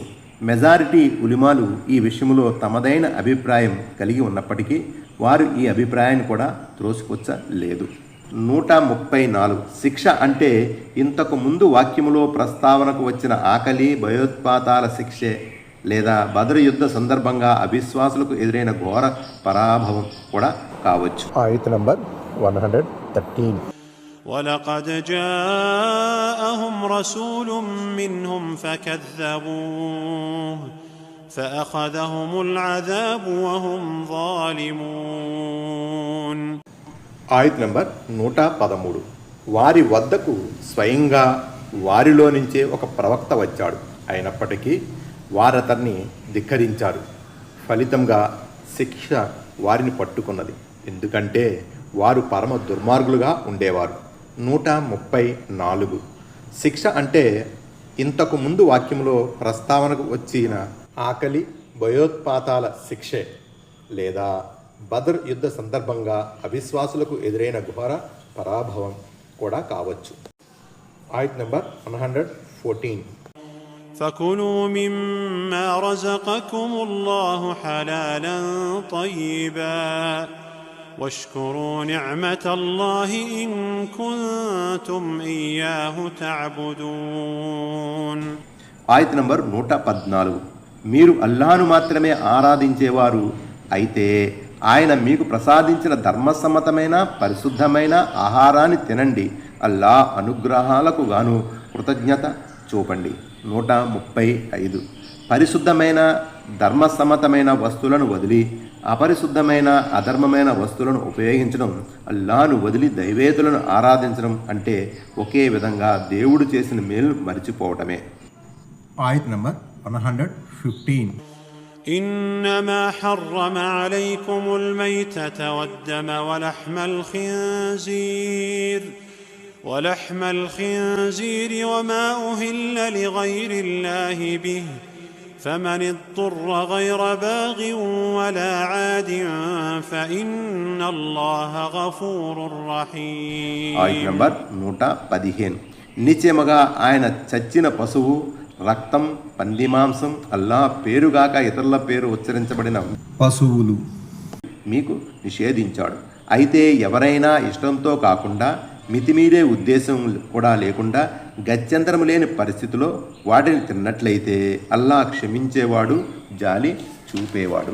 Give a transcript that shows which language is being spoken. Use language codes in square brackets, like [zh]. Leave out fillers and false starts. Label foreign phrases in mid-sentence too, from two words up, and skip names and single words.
[te] మెజారిటీ ఉలిమాలు ఈ విషయంలో తమదైన అభిప్రాయం కలిగి ఉన్నప్పటికీ వారు ఈ అభిప్రాయాన్ని కూడా త్రోసిపుచ్చలేదు. 134 శిక్ష అంటే ఇంతకు ముందు వాక్యములో ప్రస్తావనకు వచ్చిన ఆకలి భయోత్పాతాల శిక్షే లేదా బదర్ యుద్ధ సందర్భంగా అవిశ్వాసులకు ఎదురైన ఘోర పరాభవం కూడా కావచ్చు. ఆయత నంబర్ 113. [ar] ولقد جاءهم رسول منهم فكذبوه فأخذهم العذاب وهم ظالمون. [te] ఆయత నంబర్ 113. వారి వద్దకు స్వయంగా వారిలో నుంచే ఒక ప్రవక్త వచ్చాడు. అయినప్పటికీ వారతన్ని ధిక్కరించారు. ఫలితంగా శిక్ష వారిని పట్టుకున్నది. ఎందుకంటే వారు పరమ దుర్మార్గులుగా ఉండేవారు. 134 శిక్ష అంటే ఇంతకు ముందు వాక్యంలో ప్రస్తావనకు వచ్చిన ఆకలి భయోత్పాతాల శిక్షే లేదా బదర్ యుద్ధ సందర్భంగా అవిశ్వాసులకు ఎదురైన ఘోర పరాభవం కూడా కావచ్చు. ఆయత్ నంబర్ 114. [ar] فكلوا مما رزقكم الله حلالا طيبا واشكروا نعمة الله إن كنتم إياه تعبدون. [te] ఆయత్ నంబర్ 114. మీరు అల్లాహ్ను మాత్రమే ఆరాధించేవారు అయితే ఆయన మీకు ప్రసాదించిన ధర్మసమ్మతమైన పరిశుద్ధమైన ఆహారాన్ని తినండి. అల్లాహ్ అనుగ్రహాలకు గాను కృతజ్ఞత చూపండి. 135 పరిశుద్ధమైన ధర్మసమ్మతమైన వస్తువులను వదిలి అపరిశుద్ధమైన అధర్మమైన వస్తువులను ఉపయోగించడం, అల్లాహ్ను వదిలి దైవేతులను ఆరాధించడం అంటే ఒకే విధంగా దేవుడు చేసిన మేలు మరిచిపోవటమే. ఆయత్ నంబర్ 115. [ar] إنما حرم عليكم الميتة والدم ولحم الخنزير وما أهل لغير الله به فمن اضطر غير باغ ولا عاد فإن الله غفور رحيم. [te] ఆయత్ నంబర్ 115. నిశ్చయముగా ఆయన చచ్చిన పశువు రక్తం పంది మాంసం అల్లాహ్ పేరుగాక ఇతరుల పేరు ఉచ్చరించబడిన పశువులు మీకు నిషేధించాడు. అయితే ఎవరైనా ఇష్టంతో కాకుండా మితిమీరే ఉద్దేశం కూడా లేకుండా గత్యంతరం లేని పరిస్థితిలో వాటిని తిన్నట్లయితే అల్లాహ్ క్షమించేవాడు జాలి చూపేవాడు.